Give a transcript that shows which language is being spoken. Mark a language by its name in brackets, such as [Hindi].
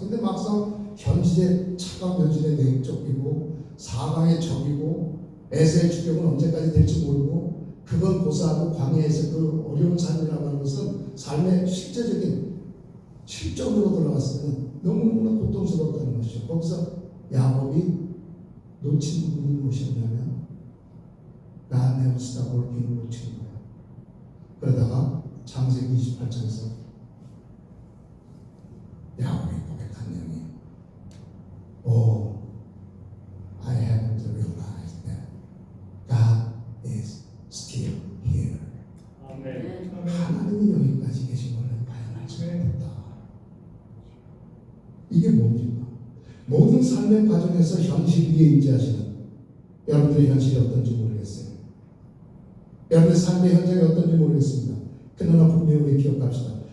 [Korean] 근데 막상 현실의 차가운 현실에 내입 쫓기고 사방에 적이고 에서의 추격은 언제까지 될지 모르고 그걸 고사하고 광야에서 그 어려운 삶이라고 하는 것은 삶의 실제적인 실적으로 들어갔을 때는 너무나 고통스러웠다는 것이죠. 거기서 야곱이 놓친 부분이 무엇이었냐면 [English] God never stop working [Korean] 놓친 거예요. 그러다가 창세기 28장에서 야곱이 고백한 내용이 [English] I haven't realized that God is still here. [Korean] 아멘. 하나님이 여기까지 계신 것을 과연 알지 못했다. 이게 뭡니까? 모든 삶의 과정에서 현실 위에 임재하시는, 여러분들의 현실이 어떤지 모르겠어요. 여러분의 삶의 현장이 어떤지 모르겠습니다. 그러나 분명히 우리 기억합시다.